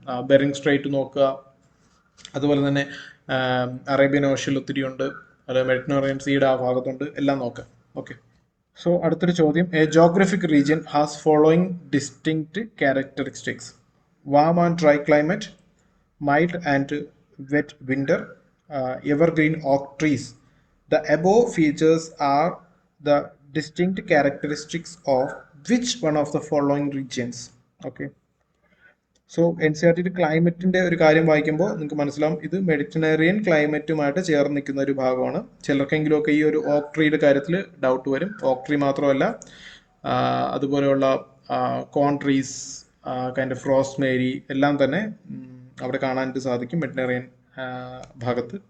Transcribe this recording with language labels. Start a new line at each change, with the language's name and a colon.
Malayalam: Bearing straight നോക്കുക, അതുപോലെ തന്നെ അറേബ്യൻ ഓഷ്യൽ ഒത്തിരി ഉണ്ട്, അതുപോലെ മെഡിറ്ററേനിയൻ സീയുടെ ആ ഭാഗത്തുണ്ട്, എല്ലാം നോക്കാം. ഓക്കെ, സോ അടുത്തൊരു ചോദ്യം.
English: A geographic region has following distinct characteristics: warm and dry climate, mild and wet winter, evergreen oak trees. The above features are the distinct characteristics of which one of the following regions? Okay.
Malayalam: So N C R T ക്ലൈമറ്റിൻ്റെ ഒരു കാര്യം വായിക്കുമ്പോൾ നിങ്ങൾക്ക് മനസ്സിലാവും ഇത് Mediterranean ക്ലൈമറ്റുമായിട്ട് ചേർന്ന് നിൽക്കുന്ന ഒരു ഭാഗമാണ്. ചിലർക്കെങ്കിലുമൊക്കെ ഈ ഒരു ഓക്ക് ട്രീയുടെ കാര്യത്തിൽ ഡൗട്ട് വരും. ഓക്ക് ട്രീ മാത്രമല്ല, അതുപോലെയുള്ള കോൺ ട്രീസ്, കൈൻഡ് ഓഫ് റോസ്മേരി എല്ലാം തന്നെ അവിടെ കാണാനായിട്ട് സാധിക്കും മെഡിറ്ററേനിയൻ ഭാഗത്ത്.